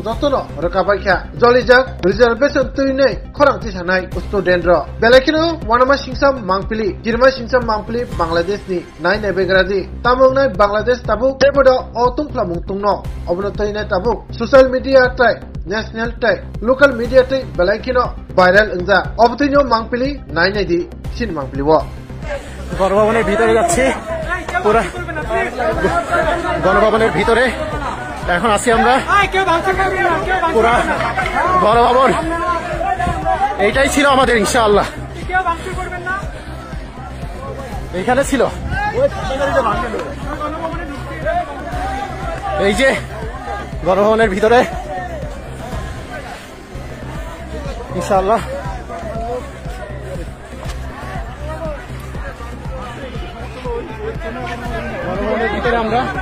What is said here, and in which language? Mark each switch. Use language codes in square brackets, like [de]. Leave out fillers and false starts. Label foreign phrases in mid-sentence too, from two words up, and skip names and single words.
[trp] jotono rekabaikha jolijak reservation tuinai khorangti sanai student ro belakino wanama singsam mangpili girma singsam mangpili Bangladesh ni nai nebegradi tamungnai Bangladesh tabuk tebodo otung plamung tungno obno tuinai tabuk [en] social media [trp] tai national tai [en] local media [trp] tai belakino viral ingja obtinyo mangpili nai nei di sin mangpili wo [bn] গণভবনের ভিতরে যাচ্ছি পুরা গণভবনের ভিতরে এখন আছি আমরা পুরা গণভবন এইটাই ছিল আমাদের ইনশাআল্লাহ এইখানে ছিল এই যে গণভবনের ভিতরে ইনশাআল্লাহ গণভবনের ভিতরে আমরা